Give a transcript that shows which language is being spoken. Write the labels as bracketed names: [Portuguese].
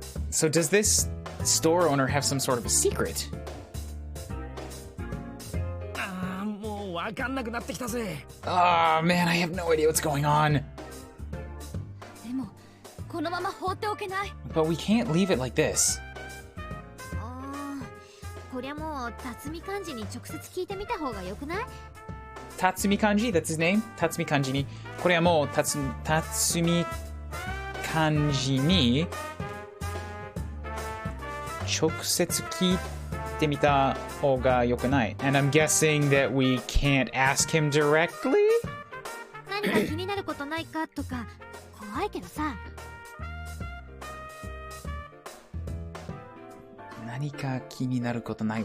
[English] So does this store owner have some sort of a secret? [Japanese] ああ、もうわかんなくなってきたぜ。 [English] Ah, man, I have no idea what's going on. [Japanese] でもこのまま放っておけない。 [English] But we can't leave it like this. [Japanese] こりゃもう辰巳幹事に直接聞いてみた方がよくない？ [English] Tatsumi Kanji, that's his name. [Japanese] Tatsumi Kanji ni. これはもうTatsumi Kanjiに直接聞いってみた方が良くない。 [English] And I'm guessing that we can't ask him directly? [Japanese] 何か気になることないかとか怖いけどさ。何か気になることない。